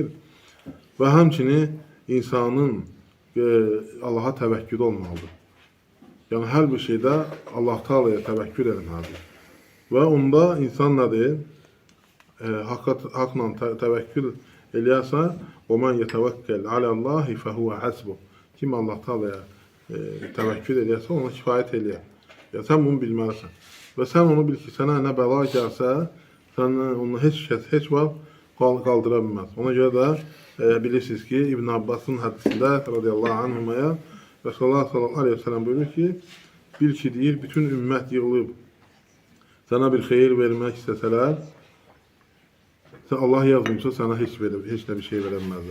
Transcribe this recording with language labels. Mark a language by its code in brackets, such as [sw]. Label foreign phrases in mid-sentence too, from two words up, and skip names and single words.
[az] Və həmçinin insanın Allaha təvəkkül olmalıdır. Yəni, hər bir şeydə Allah Taala'ya təvəkkül etməlidir. Və onda insan nədir? Haqla təvəkkül eləyərsə, [ar] وَمَنْ يَتَوَكَّلْ عَلَى اللّٰهِ فَهُوَ حَسْبُهُ. [az] Kim Allah Taala'ya təvəkkül eləyərsə, ona kifayət eləyər. Ya, sən bunu bilməlisən. Və sən onu bil ki, sənə nə bəla gəlsə, sən onunla heç vaxt qaldıra bilməz. Ona görə də bilirsiniz ki, İbn Abbasın hədisində [ar] رضي الله عنهما رسول الله صلى الله عليه وسلم [az] buyurur ki, bil ki deyir, bütün ümmət yığılıb sənə bir xeyir vermək istəsələr, Allah yazmışsa sənə heç də bir şey verəməzlər.